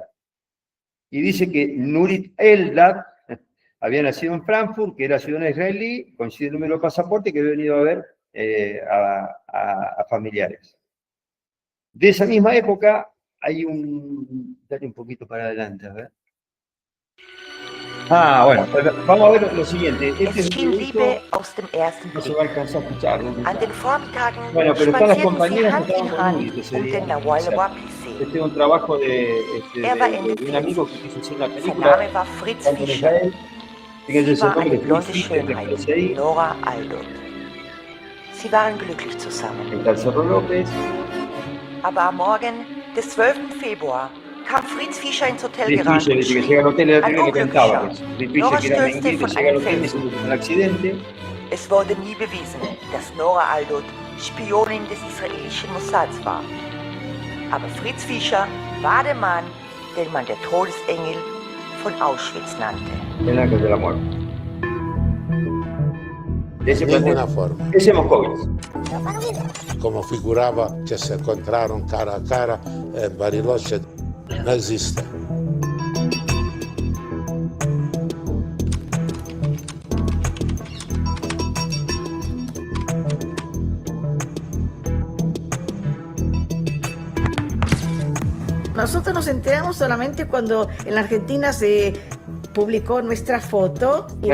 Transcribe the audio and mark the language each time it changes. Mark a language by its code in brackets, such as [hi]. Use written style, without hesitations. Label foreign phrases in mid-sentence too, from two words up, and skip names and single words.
[es] Y dice que Nurit Eldad había nacido en Frankfurt, que era ciudadana israelí, coincide el número de pasaporte, que había venido a ver a familiares. De esa misma época hay dale un poquito para adelante, a ver. Bueno, vamos a ver lo siguiente. Este es un [de] Liebe aus dem ersten [es] no se va a alcanzar a escuchar. [de] An den Vormittagen [es] Bueno, pero están las [de] spazierten sie [es] compañeras [de] Hand [es] que [de] in [es] estaban con [de] Hand [es] Nuri, [de] um den Nawalwapi See. [es] Este es un trabajo de un amigo que quiso hacer una [de] Sein [es] película. [de] Name war Fritz [es] tanto en [de] Fischer. [es] Israel. Fíjense [de] Sie [es] ese [de] war eine [es] nombre, [de] blonde [es] Fritz Fischer, [de] Schönheit, Nora Aldot. Sie waren glücklich zusammen. [es] el Cerro López. [de] Aber am Morgen des 12. Februar kam Fritz Fischer ins Hotel [es] Fritz [de] gerannt [es] Fischer [de] und [es] dice que [de] schrie. [es] llega al hotel, era el [de] Ein [es] primero que cantaba. [de] Unglücklicher. [es] Fritz [de] Nora [es] Fischer, que era [de] stürzte [es] menguile, [de] von [es] llega al [de] einem [es] hotel y se [de] Felsen. [es] produce un accidente. [de] Es wurde nie bewiesen, dass Nora Aldot Spionin des israelischen Mossads war. Aber Fritz Fischer war der Mann, den man der Todesengel von Auschwitz nannte. [es] El ángel de la muerte. De ninguna forma. Ese Moscovitz. Como figuraba que se encontraron cara a cara en Bariloche, no existe. Nosotros nos enteramos solamente cuando en la Argentina se publicó nuestra foto y